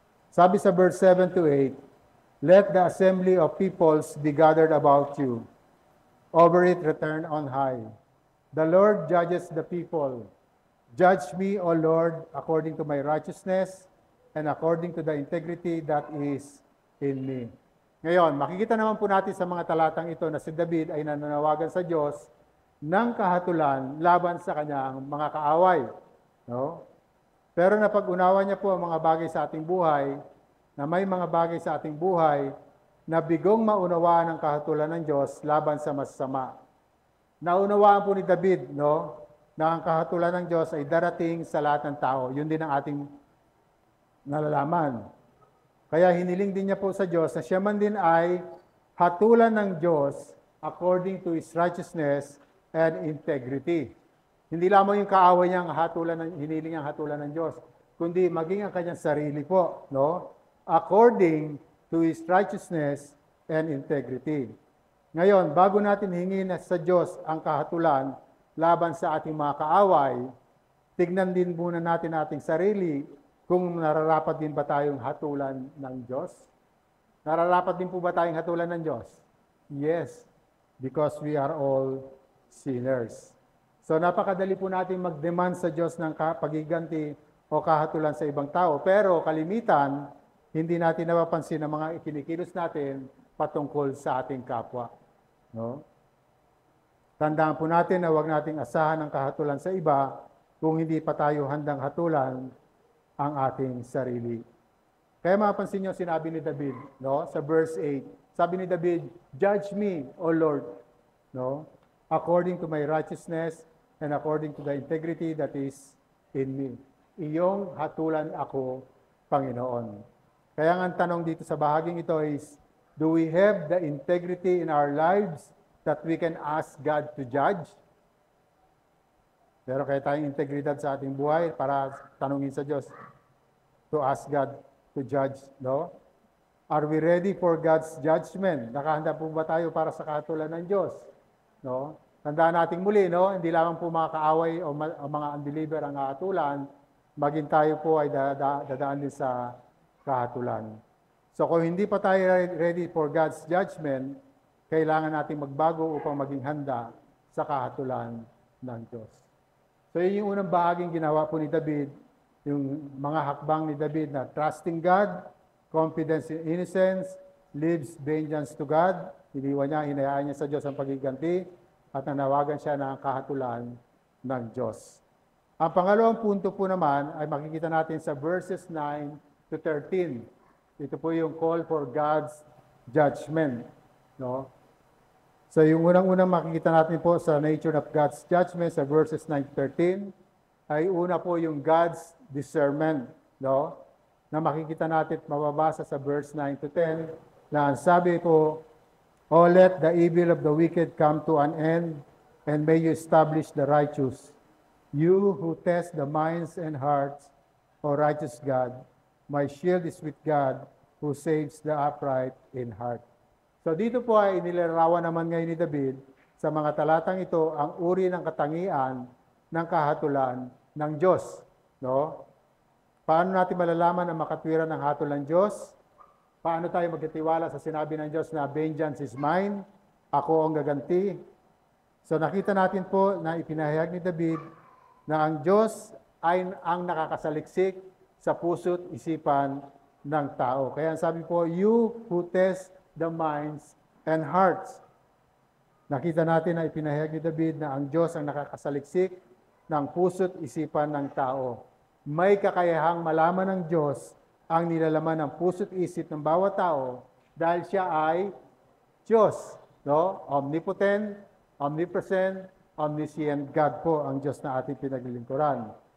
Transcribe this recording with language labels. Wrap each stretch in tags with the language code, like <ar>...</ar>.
<tl>Sabi sa</tl> <en>verse 7 to 8, let the assembly of peoples be gathered about you. Over it return on high. The Lord judges the people. Judge me, O Lord, according to my righteousness and according to the integrity that is in me.</en> <tl>Ngayon, makikita naman po natin sa mga talatang ito na si David ay nananawagan sa Diyos ng kahatulan laban sa kanyang mga kaaway. No? Pero napag-unawa niya po ang mga bagay sa ating buhay, na may mga bagay sa ating buhay na bigong maunawaan ng kahatulan ng Diyos laban sa masama. Naunawaan po ni David, no, na ang kahatulan ng Diyos ay darating sa lahat ng tao. Yun din ang ating nalalaman. Kaya hiniling din niya po sa Diyos na siya man din ay hatulan ng Diyos</tl> <en>according to His righteousness and integrity.</en> <tl>Hindi lamang yung kaaway niyang hiniling niyang hatulan ng Diyos, kundi maging ang kanyang sarili po, no?</tl> <en>According to His righteousness and integrity.</en> <tl>Ngayon, bago natin hingin sa Diyos ang kahatulan laban sa ating mga kaaway, tignan din muna natin ating sarili kung nararapat din ba tayong hatulan ng Diyos. Nararapat din po ba tayong hatulan ng Diyos?</tl> <en>Yes, because we are all sinners.</en> <tl>So napakadali po natin mag-demand sa Diyos ng pagiganti o kahatulan sa ibang tao. Pero kalimitan, hindi natin napapansin ang mga ikinikilos natin patungkol sa ating kapwa. No? Tandaan po natin na huwag nating asahan ang kahatulan sa iba kung hindi pa tayo handang hatulan ang ating sarili. Kaya mapapansin niyo sinabi ni David, no, sa verse 8. Sabi ni David,</tl> <en>judge me, O Lord, no, according to my righteousness and according to the integrity that is in me.</en> <tl>Iyong hatulan ako, Panginoon. Kaya nga ang tanong dito sa bahaging ito</tl> <en>is, do we have the integrity in our lives that we can ask God to judge?</en> <tl>Pero kaya tayong integridad sa ating buhay para tanungin sa Diyos</tl> <en>to ask God to judge,</en> <tl>no?</tl> <en>Are we ready for God's judgment?</en> <tl>Nakahanda po ba tayo para sa kahatulan ng Diyos? No? Tandaan natin muli, no? Hindi lamang po mga kaaway o mga unbeliever ang kahatulan, maging tayo po ay dadaan din sa kahatulan. So kung hindi pa tayo</tl> <en>ready for God's judgment,</en> <tl>kailangan natin magbago upang maging handa sa kahatulan ng Diyos. So yun yung unang bahaging ginawa po ni David, yung mga hakbang ni David na</tl> <en>trusting God, confidence in innocence, leaves vengeance to God,</en> <tl>iniwan niya, hinayaan niya sa Diyos ang pagiganti, at nanawagan siya ng kahatulan ng Diyos. Ang pangalawang punto po naman ay makikita natin sa verses 9 to 13. Ito po yung</tl> <en>call for God's judgment.</en> <tl>No? So yung unang-unang makikita natin po sa</tl> <en>nature of God's judgment</en> <tl>sa verses 9 to 13 ay una po yung God's discernment. No? na makikita natin at mababasa sa verse 9 to 10 na ang sabi po,</tl> <en>"O let the evil of the wicked come to an end, and may you establish the righteous. You who test the minds and hearts, O righteous God, my shield is with God, who saves the upright in heart."</en> <tl>So dito po ay inilarawan naman ngayon ni David sa mga talatang ito ang uri ng katangian ng kahatulan ng Diyos. No? Paano natin malalaman ang makatwiran ng hatol ng Diyos? Paano tayo magtitiwala sa sinabi ng Diyos na</tl> <en>vengeance is mine,</en> <tl>ako ang gaganti? So nakita natin po na ipinahayag ni David na ang Diyos ay ang nakakasaliksik sa puso't isipan ng tao. Kaya sabi po,</tl> <en>you who test the minds and hearts.</en> <tl>Nakita natin na ipinahayag ni David na ang Diyos ang nakakasaliksik ng puso't isipan ng tao. May kakayahang malaman ng Diyos ang nilalaman ng puso't isip ng bawat tao dahil siya ay Diyos. No?</tl> <en>Omnipotent, omnipresent, omniscient God</en> <tl>po ang Diyos na ating pinaglilingkuran.</tl>